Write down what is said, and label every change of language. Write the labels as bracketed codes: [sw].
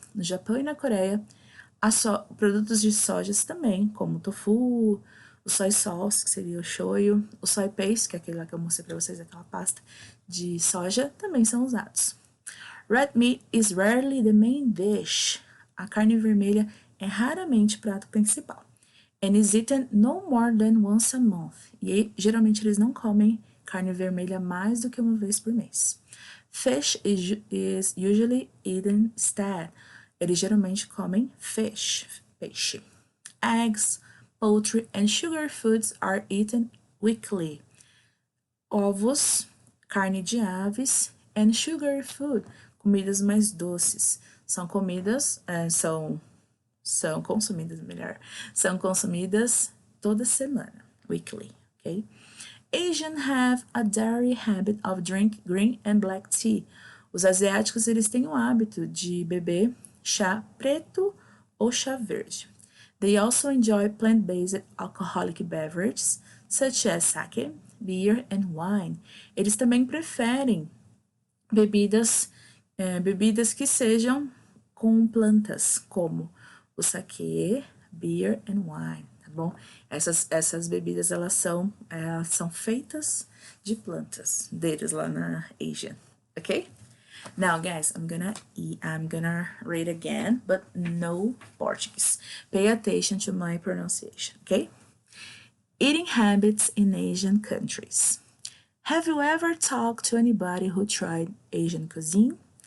[pt] No Japão e na Coreia, produtos de sojas também, como o tofu, o soy sauce, que seria o shoyu, o soy paste, que é aquele lá que eu mostrei pra vocês, aquela pasta de soja, também são usados. [en] Red meat is rarely the main dish. [pt] A carne vermelha é raramente o prato principal. [en] And is eaten no more than once a month. [pt] E geralmente eles não comem carne vermelha mais do que uma vez por mês. [en] Fish is usually eaten instead. [pt] Eles geralmente comem fish, peixe. [en] Eggs, poultry, and sugar foods are eaten weekly. [pt] Ovos, carne de aves, [en] and sugar food, [pt] comidas mais doces, são comidas, são consumidas, melhor, são consumidas toda semana, [en] weekly, okay? Asians have a dairy habit of drink green and black tea. [pt] Os asiáticos, eles têm o hábito de beber chá preto ou chá verde. [en] They also enjoy plant-based alcoholic beverages, such as sake, beer, and wine. [pt] Eles também preferem bebidas que sejam com plantas, como o sake, [en] beer and wine, [pt] tá bom? Essas bebidas, elas são feitas de plantas deles lá na Asia, ok? [en] Now, guys, I'm gonna read again, but no Portuguese. Pay attention to my pronunciation, okay? Eating habits in Asian countries. Have you ever talked to anybody who tried Asian cuisine?